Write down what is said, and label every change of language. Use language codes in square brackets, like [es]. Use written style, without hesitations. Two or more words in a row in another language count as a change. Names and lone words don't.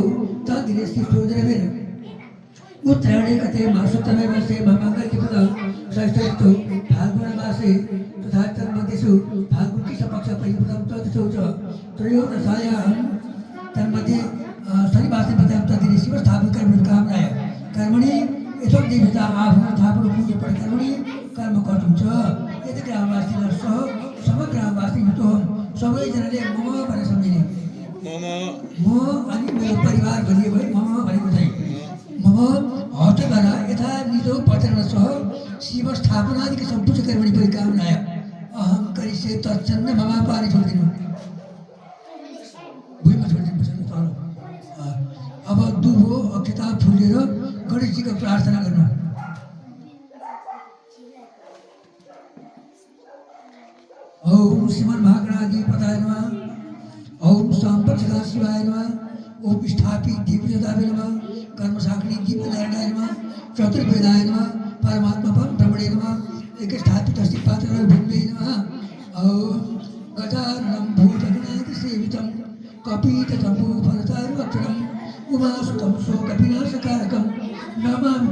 [sa] तद्दिने श्री सूर्यदेवेन उत्तरायणे गते मासोत्तमे वर्षे महामङ्गलकीपद षष्ठऋतौ फाल्गुन मासे तथा तन्मध्येषु फाल्गुनकृष्णपक्ष परिपूर्णं तत्सौ च त्रयोदशायां तन्मध्ये शनिवासरे प्रथम तद्दिने शिवस्थापनकर्मकामनाय कर्मणि यथोक् देवता आभरणस्थापन पूज्यपरिकर्मणि कर्म कर्तुं च यदि ग्रामवासिनः सह समग्र ग्रामवासी हितोहं [ne] सबैजनाले मम भनेर सम्झिने म अनि मेरो परिवार भनिए भए मम भनेको चाहिँ [sa] मम हस्तद्वारा यथा निजो पचन सह शिव स्थापनादिक सम्पूर्ण कर्मणि परिकामनाय अहं करिष्ये तत्सन्न मम [ne] पारि छोडिदिनु भुइँमा छोडिदिनु तल अब दुबो अक्षता फुल लिएर गणेशजीको प्रार्थना गर्नु [sa] ओम श्रीमन् महागणाधिपताय नमः ओम सांपत्सदा शिवाय नमः ओम स्थापित दीपजदाय नमः कर्मसाक्षिणी दीपनारायणाय नमः चतुर्वेदाय नमः परमात्मा ब्रह्मणे नमः एक स्थापित अस्ति पात्र भिन्ने नमः ओम गजाननं भूतगणादिसेवितं कपितजम्बूफलचारुभक्षणं उमासुतं शोकविनाशकारकं नमामि।